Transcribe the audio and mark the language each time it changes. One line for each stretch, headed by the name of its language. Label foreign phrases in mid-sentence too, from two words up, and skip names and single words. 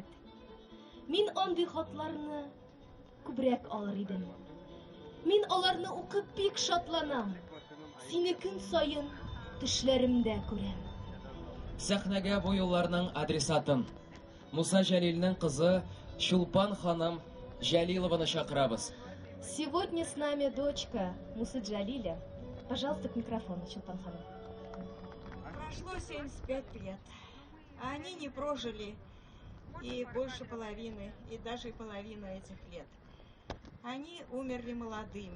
Tatar: Мин андый хатларны күбрәк алыр идем. Мин аларны укып бик шатланам. Сине көн саен төшләремдә күрәм. Сәхнәгә бу юлларның адресатын Муса Җәлилнең кызы Чулпан ханым Җәлилованы чакырабыз.
Russian: Сегодня с нами дочка Мусы Джалиля. Пожалуйста, к микрофону,
Tatar: Чулпан ханым.
Russian: Прошло 75 лет, а они не прожили и больше половины, и даже половину этих лет. Они умерли молодыми.